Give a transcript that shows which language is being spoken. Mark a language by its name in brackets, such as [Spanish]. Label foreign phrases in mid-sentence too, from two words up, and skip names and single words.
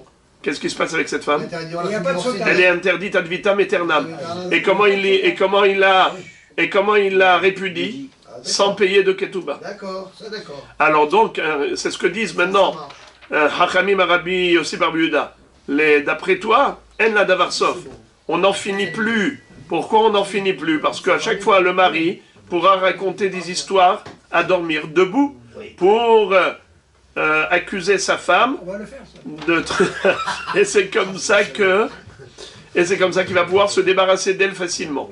[French] Qu'est-ce qui se passe avec cette femme? Elle est interdite ad vitam aeternam. Et comment il la répudie? Sans payer de ketouba. D'accord, c'est d'accord. Alors donc, c'est ce que disent maintenant Hachamim Rabbi Yossi Bar Yehuda. D'après toi, [Hebrew] אין לדבר סוף. [French] On n'en finit plus. Pourquoi on n'en finit plus? Parce qu'à chaque fois, le mari pourra raconter des histoires à dormir debout pour accuser sa femme. On va le faire, ça. Et c'est comme ça que Et c'est comme ça qu'il va pouvoir se débarrasser d'elle facilement.